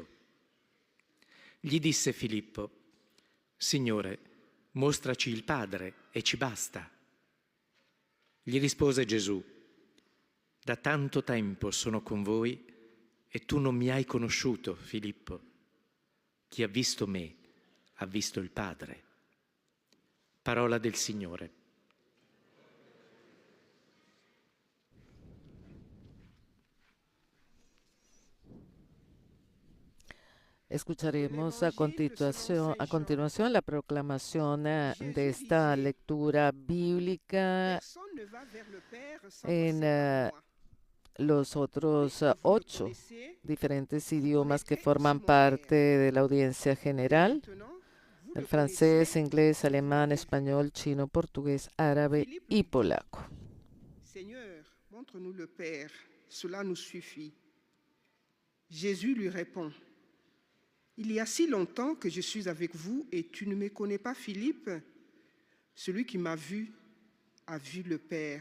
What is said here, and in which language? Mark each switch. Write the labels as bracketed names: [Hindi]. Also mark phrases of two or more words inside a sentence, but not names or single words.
[Italian] Gli disse Filippo: Signore, mostraci il Padre e ci basta. Gli rispose Gesù: da tanto tempo sono con voi e tu non mi hai conosciuto, Filippo. Chi ha visto me ha visto il Padre. Parola del Signore. [Spanish] Escucharemos a continuación la proclamación de esta lectura bíblica en los otros 8 diferentes idiomas que forman parte de la audiencia general: el francés, inglés, alemán, español, chino, portugués, árabe y polaco. [French] Seigneur, montre-nous le Père, cela nous suffit. Jésus lui répond: il y a si longtemps que je suis avec vous et tu ne me connais pas, Philippe. Celui qui m'a vu a vu le Père.